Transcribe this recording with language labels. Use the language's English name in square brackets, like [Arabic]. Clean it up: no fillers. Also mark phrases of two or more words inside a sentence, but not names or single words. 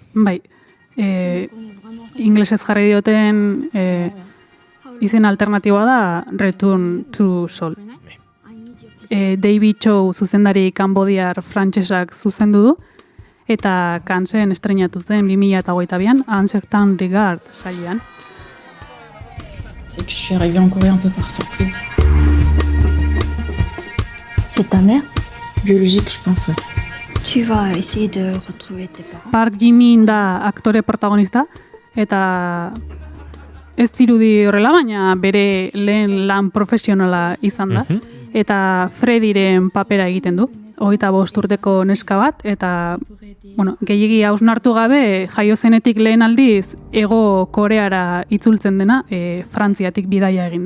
[Basque] Bai, inglesez jarri dioten izen alternatiboa da Return to Seoul. David Chow zuzendari kanbodiar frantsesak zuzendu du, eta Cannes-en estrenatu zen 2022an Uncertain Regard sailean. [French] C'est que je suis arrivée en Corée un peu par surprise. C'est ta mère? Biologique, je pense, ouais. Tu vas essayer de retrouver tes parents. [Basque] Park Ji-min da aktore protagonista, eta ez dirudi horrela, baina bere lehen lan profesionala izan da. Eta Frediren papera egiten du. 25 urteko neska bat, eta gehiegi hausnartu gabe jaio zenetik lehen aldiz Hego Koreara itzultzen dena, Frantziatik bidaia eginda.